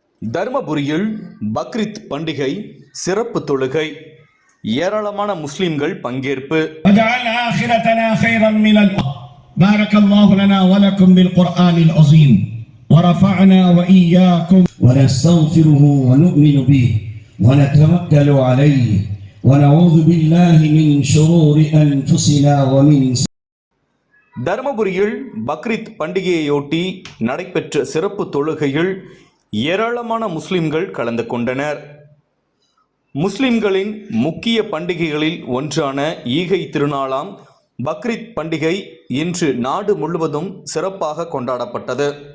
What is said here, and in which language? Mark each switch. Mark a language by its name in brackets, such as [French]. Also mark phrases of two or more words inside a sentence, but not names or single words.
[Tamil] தர்மபுரியில் பக்ரீத் பண்டிகை சிறப்பு தொழுகை. ஏராளமான முஸ்லிம்கள் பங்கேற்பு. [Arabic] بارك الله لنا ولكم بالقرآن العظيم ورفعنا وإياكم ونستغفره ونؤمن به ونتوكل عليه ونعوذ بالله من شرور أنفسنا ومن. [Tamil] தர்மபுரியில் பக்ரீத் பண்டிகையையொட்டி நடைபெற்ற சிறப்பு தொழுகையில் ஏராளமான முஸ்லிம்கள் கலந்து கொண்டனர். முஸ்லிம்களின் முக்கிய பண்டிகைகளில் ஒன்றான ஈகை திருநாளாம் பக்ரீத் பண்டிகை இன்று நாடு முழுவதும் சிறப்பாக கொண்டாடப்பட்டது.